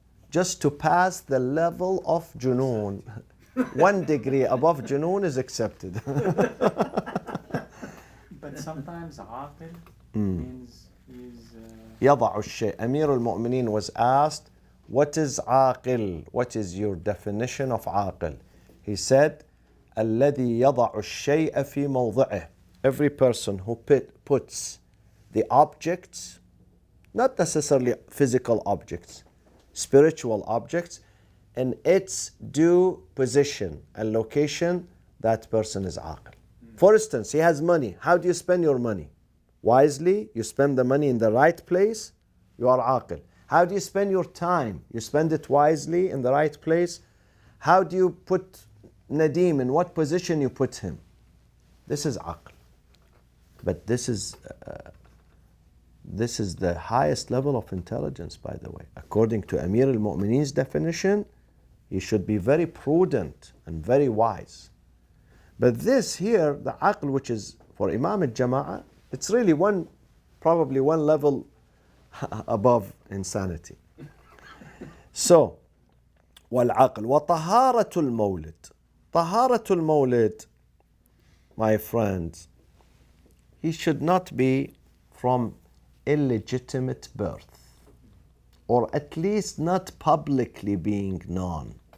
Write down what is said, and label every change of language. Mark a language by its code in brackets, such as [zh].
[en] Just to pass the level of junoon. 1 degree above junoon is accepted. But sometimes aql means is... [ar] يضع الشيء. [en] Amir al-Mu'mineen was asked, what is aqil? What is your definition of aqil? He said, [ar] الذي يضع الشيء في موضعه. [en] Every person who puts the objects, not necessarily physical objects, spiritual objects, in its due position and location, that person is aqil. For instance, he has money. How do you spend your money? Wisely, you spend the money in the right place, you are aqil. How do you spend your time? You spend it wisely in the right place. How do you put Nadim, in what position you put him? This is aql. But this is the highest level of intelligence, by the way. According to Amir al-Mu'mineen's definition, he should be very prudent and very wise. But this here, the aql, which is for Imam al-Jama'ah, it's really probably one level above insanity. [ar] So, والعقل وطهارة المولد. طهارة المولد, [en] my friends, he should not be from illegitimate birth, or at least not publicly being known.